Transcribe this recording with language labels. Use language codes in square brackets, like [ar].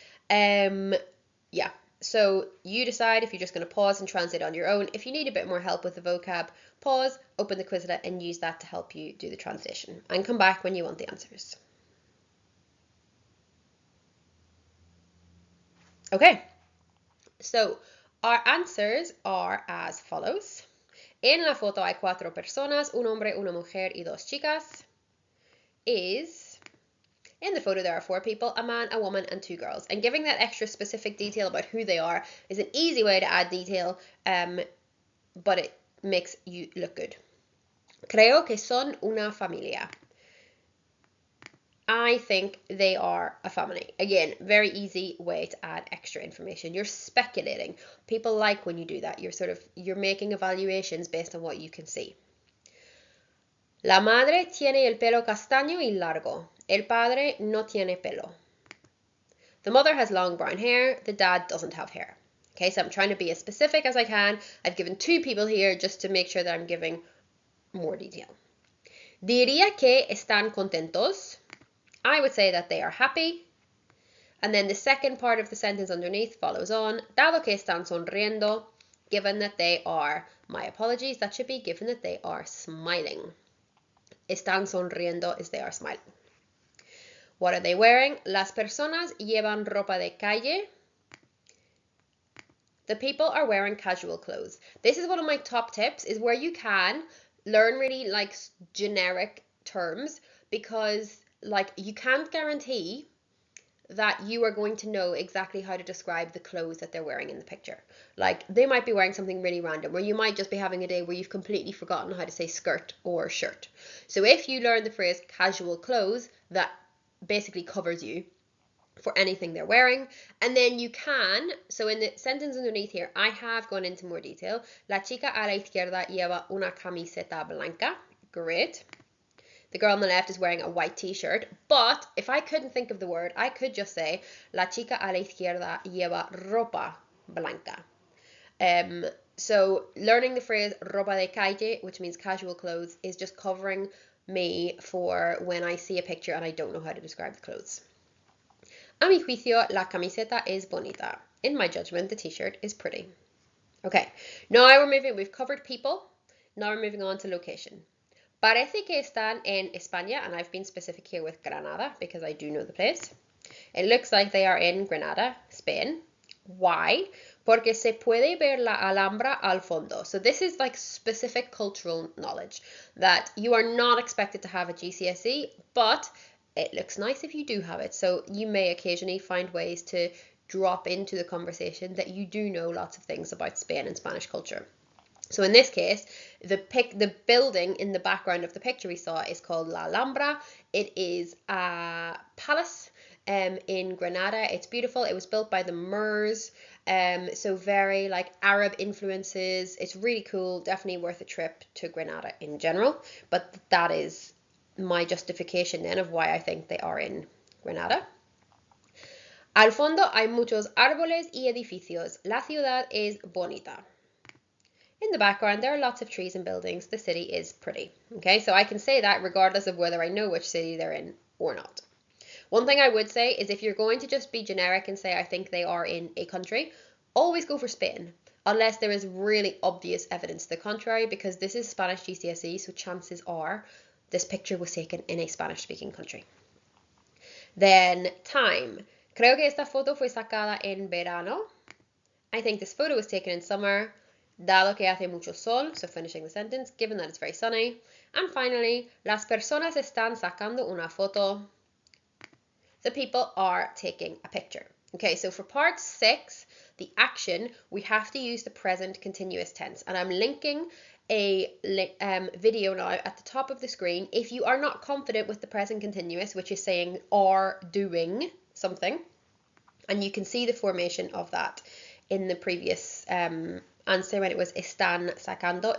[en] Yeah, so you decide if you're just going to pause and translate on your own. If you need a bit more help with the vocab, pause, open the Quizlet and use that to help you do the translation, and come back when you want the answers. Okay, so our answers are as follows. [es] En la foto hay 4 personas, un hombre, una mujer y 2 chicas. [en] In the photo there are 4 people, a man, a woman, and 2 girls. And giving that extra specific detail about who they are is an easy way to add detail, but it makes you look good. [es] Creo que son una familia. [en] I think they are a family. Again, very easy way to add extra information. You're speculating. People like when you do that. You're making evaluations based on what you can see. [es] La madre tiene el pelo castaño y largo. El padre no tiene pelo. [en] The mother has long brown hair. The dad doesn't have hair. Okay, so I'm trying to be as specific as I can. I've given 2 people here just to make sure that I'm giving more detail. [es] Diría que están contentos. [en] I would say that they are happy. And then the second part of the sentence underneath follows on. [es] Dado que están sonriendo, [en] given that they are, my apologies, that should be given that they are smiling. [es] Están sonriendo [en] is they are smiling. What are they wearing? [es] Las personas llevan ropa de calle. [en] The people are wearing casual clothes. This is one of my top tips, is where you can learn really like generic terms, because like you can't guarantee that you are going to know exactly how to describe the clothes that they're wearing in the picture. Like they might be wearing something really random, or you might just be having a day where you've completely forgotten how to say skirt or shirt. So if you learn the phrase casual clothes, that basically covers you for anything they're wearing. And then you can, so in the sentence underneath here, I have gone into more detail. [es] La chica a la izquierda lleva una camiseta blanca. [en] Great. The girl on the left is wearing a white t-shirt, but if I couldn't think of the word, I could just say, [es] la chica a la izquierda lleva ropa blanca. [en] So learning the phrase [es] ropa de calle, [en] which means casual clothes, is just covering me for when I see a picture and I don't know how to describe the clothes. [es] A mi juicio, la camiseta es bonita. [en] In my judgment, the t-shirt is pretty. Okay, now we've covered people, now we're moving on to location. [es] Parece que están en España, [en] and I've been specific here with Granada because I do know the place. It looks like they are in Granada, Spain. Why? [es] Porque se puede ver la Alhambra al fondo. [en] So this is like specific cultural knowledge that you are not expected to have at GCSE, but it looks nice if you do have it. So you may occasionally find ways to drop into the conversation that you do know lots of things about Spain and Spanish culture. So in this case, the building in the background of the picture we saw is called La Alhambra. It is a palace in Granada. It's beautiful. It was built by the Moors, so very like Arab influences. It's really cool. Definitely worth a trip to Granada in general. But that is my justification then of why I think they are in Granada. [es] Al fondo hay muchos árboles y edificios. La ciudad es bonita. [en] In the background, there are lots of trees and buildings. The city is pretty. Okay, so I can say that regardless of whether I know which city they're in or not. One thing I would say is if you're going to just be generic and say, I think they are in a country, always go for Spain, unless there is really obvious evidence to the contrary, because this is Spanish GCSE, so chances are this picture was taken in a Spanish-speaking country. Then time. [es] Creo que esta foto fue sacada en verano. [en] I think this photo was taken in summer. [es] Dado que hace mucho sol, [en] so finishing the sentence, given that it's very sunny. And finally, [es] las personas están sacando una foto. [en] The people are taking a picture. Okay, so for part 6, the action, we have to use the present continuous tense. And I'm linking a video now at the top of the screen. If you are not confident with the present continuous, which is saying are doing something, and you can see the formation of that in the previous answer when it was [es] están sacando.